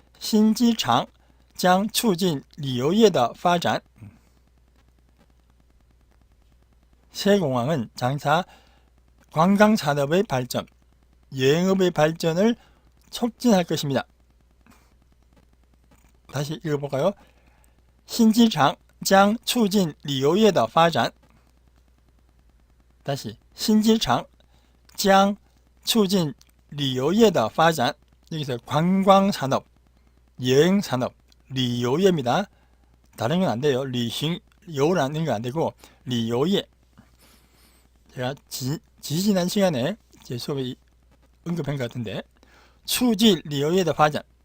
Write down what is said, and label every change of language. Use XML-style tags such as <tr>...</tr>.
<zh>신지창 将促进旅游业的发展.</zh> <ko>새 공항은 장차 관광산업의 발전, 여행업의 발전을 촉진할 것입니다. 다시 읽어볼까요?</ko> <zh>新机场将促进旅游业的发展. 다시 新机场将促进旅游业的发展.</zh> <ko>여기서 관광산업, 여행산업, 旅游业입니다. 다른 건 안 돼요. 旅行游라는 건 안 되고 旅游业. 제가 지난 시간에 제 수업에 언급한 것 같은데</ko> <zh>促进旅游业的发展.</zh>